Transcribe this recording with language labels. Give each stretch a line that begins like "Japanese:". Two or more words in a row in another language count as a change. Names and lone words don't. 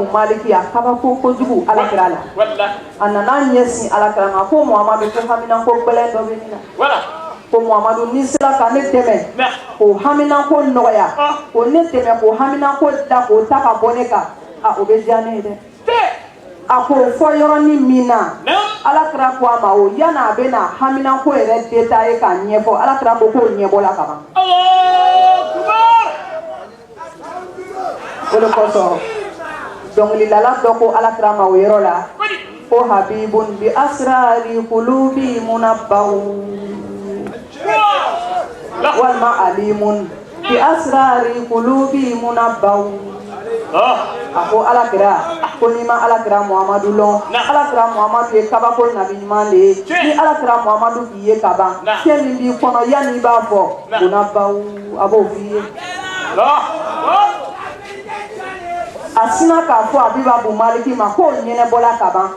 Bambara: Malik a kabako kojugu Alakira la a nana ɲɛsin Alakira ma ko Muhamadu ko haminako gbɛlɛn dɔ bɛ nin na ko Muhamadu ni sera ka ne dɛmɛ k'o haminako nɔgɔya k'o ne dɛmɛ k'o haminako da k'o ta ka bɔ ne kan o bɛ diya ne ye dɛ a k'o fɔ yɔrɔnin min na Alakira ko a ma o yanni a bɛ na haminako yɛrɛ détaillé k'a ɲɛfɔ Alakira ko k'o ɲɛbɔla ka ban o de kosɔn dɔnkilidala dɔ ko Alakira ma o yɔrɔ la ko
Arabic: حبيب بأسرار القلوب منبه والعالم بأسرار القلوب منبه
Bambara: a ko Alakira ko n'i ma Alakira Muhamadu lɔn Alakira Muhamadu ye kabako nabi ɲuman de ye ni Alakira Muhamadu k'i ye ka ban fɛn min b'i kɔnɔ yanni i b'a fɔ munabbahu a b'o f'i ye asina k'a fɔ Abiba Bun Maliki ma ko ɲɛnɛbɔla ka ban.